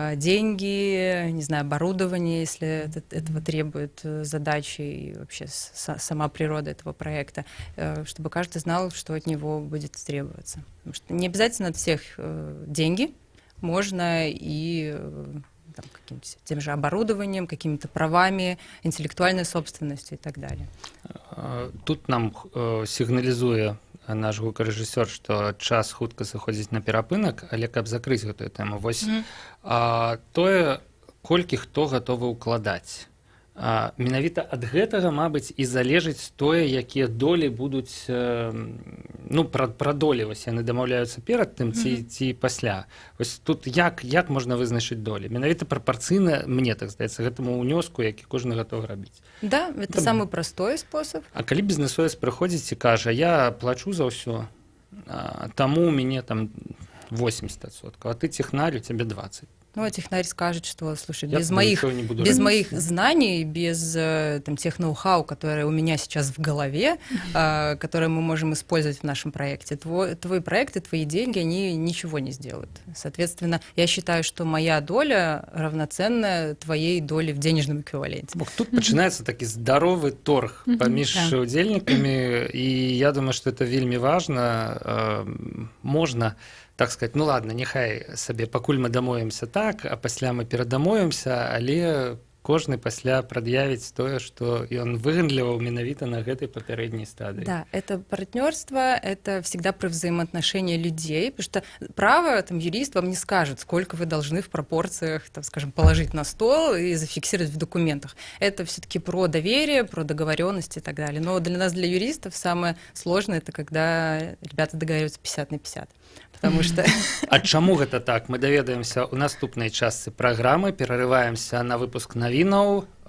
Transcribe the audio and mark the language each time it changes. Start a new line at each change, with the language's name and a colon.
Russian: Деньги, не знаю, оборудование, если этого требует задачи и вообще сама природа этого проекта, чтобы каждый знал, что от него будет требоваться. Потому что не обязательно от всех деньги, можно и там, каким-то тем же оборудованием, какими-то правами, интеллектуальной собственностью и так далее.
Belarusian: Тут нам сігналізуе наш гукарэжысёр, што час хутка сыходзіць на перапынак, але каб закрыць гэтую тэму, вось тое, колькі хто гатовы ўкладаць. Менавіта ад гэтага, мабыць, і залежыць тое, якія долі будуць, ну, пра долі, вось яны дамаўляюцца перад тым ці пасля. Вось тут як можна вызначыць долі? Менавіта прапарцыйна, мне так здаецца, гэтаму ўнёску, які кожны гатовы рабіць.
Russian: Да, это самый простой способ.
Belarusian: А калі бізнесовец прыходзіць і кажа, я плачу за ўсё, таму у мяне там 80%, а
Russian: ты технарь, у тебе 20%. Ну, а технарь скажет, что, слушай, без моих знаний, без там, тех ноу-хау, которые у меня сейчас в голове, которые мы можем использовать в нашем проекте, твой проект и твои деньги, они ничего не сделают. Соответственно, я считаю, что моя доля равноценна твоей доле в денежном эквиваленте. Тут начинается таки здоровый торг
Belarusian: паміж удзельнікамі,
Russian: и я думаю, что это вельмі важно. Можно так сказать, ну ладно,
Belarusian: нехай сабе, пакуль мы дамовімся так, а пасля мы перадамовімся, але кожны пасля прад'явіць тое, што ён выгандліваў менавіта на гэтай папярэдняй стадыі.
Russian: Да, это партнерство, это всегда про взаимоотношения людей, потому что право, там, юрист вам не скажет, сколько вы должны в пропорциях, там, скажем, положить на стол и зафиксировать в документах. Это все-таки про доверие, про договоренности и так далее. Но для нас, для юристов, самое сложное, это когда ребята договариваются 50 на 50. Потому что...
Belarusian: А чаму гэта так? Мы даведаемся ў наступнай частцы праграмы, перарываемся на выпуск навінаў.